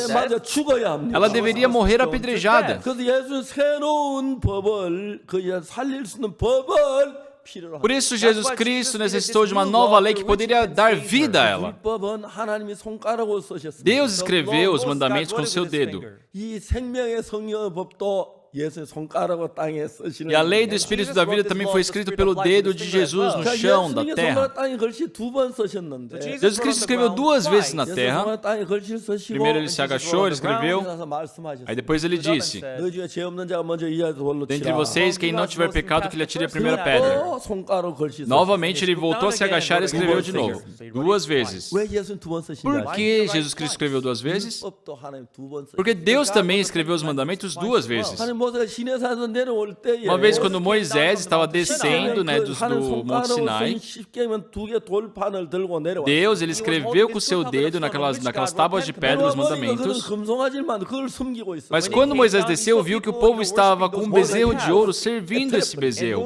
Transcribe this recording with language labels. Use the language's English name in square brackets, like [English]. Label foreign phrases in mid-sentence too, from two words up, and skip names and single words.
[Korean] 돈에 맞아 죽어야 합니다. [Portuguese] ela deveria morrer apedrejada. [Korean] 그래서 예수는 새로운 법을 그 살릴 수 있는 법을 필요로 [Portuguese] Por isso Jesus Cristo necessitou de uma nova lei que poderia dar vida a ela. [Korean] 율법은 하나님이 손가락으로 쓰셨습니다. [Portuguese] Deus escreveu os mandamentos com seu dedo. [Korean] 이 생명의 성령의 법도 예수의 손가락으로 땅에 쓰시는 [Portuguese] E a lei do Espírito da vida também foi escrita pelo dedo de Jesus no chão da terra. [Korean] 땅에 글씨 두 번 쓰셨는데 [Portuguese] Jesus Cristo escreveu duas vezes na terra. [Korean] 땅에 글씨 쓰시고 [Portuguese] Primeiro ele se agachou, ele escreveu. [Korean] 말씀하셨어요. [Portuguese] Aí depois ele disse, [Korean] 너 중에 죄 없는 자가 먼저 이 돌로 [Portuguese] dentre [Korean] 치라. [Portuguese] vocês, quem não tiver pecado, que lhe atire a primeira pedra. [Korean] 또 손가락으로 글씨 쓰셨어요. [Portuguese] Novamente ele voltou a se agachar e escreveu de novo. Duas vezes. [Korean] 왜 예수는 두 번 쓰신지 [Portuguese] Por [Korean] 아세요? [Portuguese] que Jesus Cristo escreveu duas vezes? [Korean] 율법도 하나님 두 번 쓰셨어요. [Portuguese] Porque Deus também escreveu os mandamentos duas vezes. [Korean] 하나님 모세가 시내산에서 내려올 때에 [Portuguese] Uma vez quando Moisés estava descendo, né, do Monte Sinai, Deus ele escreveu com seu dedo naquelas tábuas de pedra os mandamentos. Mas quando Moisés desceu, viu que o povo estava com um bezerro de ouro servindo esse bezerro.